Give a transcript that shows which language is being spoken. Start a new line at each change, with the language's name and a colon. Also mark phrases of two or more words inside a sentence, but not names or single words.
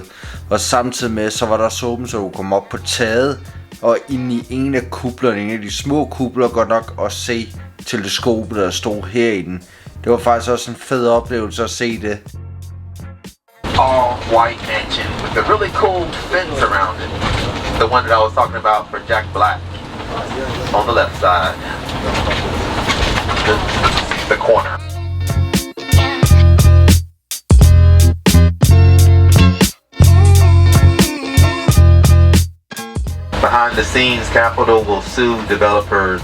Danish: Og samtidig med, så var der så åbent, så du kom op på taget, og ind i en af kublerne, en af de små kubler, godt nok at se teleskopet, der stod herinde. Det var faktisk også en fed oplevelse at se det.
English: All white mansion with a really cool fence around it. The one that I was talking about for Jack Black. On the left side, the corner. Behind the scenes, Capitol will sue developers.